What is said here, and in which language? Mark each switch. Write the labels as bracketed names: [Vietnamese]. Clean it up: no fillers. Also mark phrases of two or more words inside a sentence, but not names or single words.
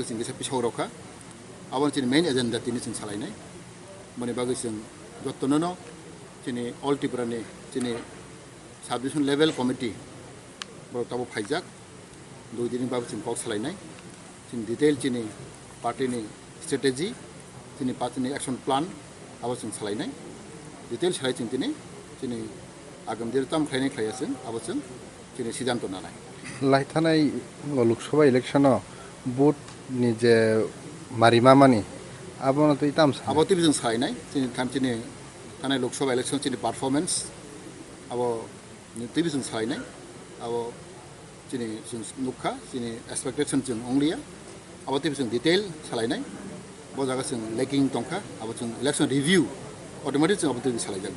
[Kok Borok] jeng bisa pisau roka awang chini [English] main agenda [Kok Borok] tini jeng salainai mani bagi jeng jottono chini all Tripura ni chini [English] subdivision level committee [Kok Borok] boro tabo phaijak 2 din bagi jeng kok salainai chini detail chini party ni strategy chini party ni [English] action plan [Kok Borok] abo jeng salainai detail salai jeng chini agam dirtam khainai khayaseng abo jeng chini sidanto nanai লাইথানাই লোকসভা [English] election vote [Kok Borok] নিজে মারিমা মানি আবনো তো ইতাম abo tibijong sainai chini chini thanai loksaha election chini performance abo tibijong sainai abo chini nukha chini expectation jeng onglia abo tibijong detail salainai bo jaga jeng lacking tongkha abo jeng [English] election review automatic [Kok Borok] jeng abo tibijong salaijaknai